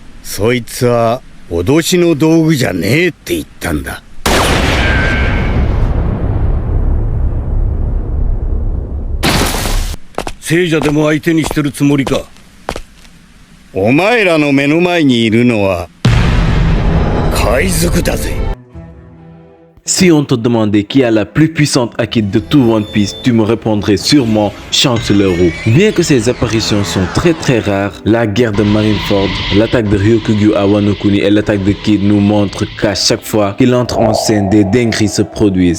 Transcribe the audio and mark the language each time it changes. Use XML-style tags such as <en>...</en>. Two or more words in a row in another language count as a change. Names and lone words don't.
<ja>そいつは脅しの道具じゃねえって言ったんだ。聖者でも相手にしてるつもりか。お前らの目の前にいるのは海賊だぜ。</ja> <fr>Si on te demandait qui a la plus puissante haki de tout One Piece, tu me répondrais sûrement Shanks le Roux. Bien que ses apparitions sont très rares, la guerre de Marineford, l'attaque de Ryokugyu à Wano Kuni et l'attaque de Kid nous montrent qu'à chaque fois qu'il entre en scène, des dingueries se produisent.</fr>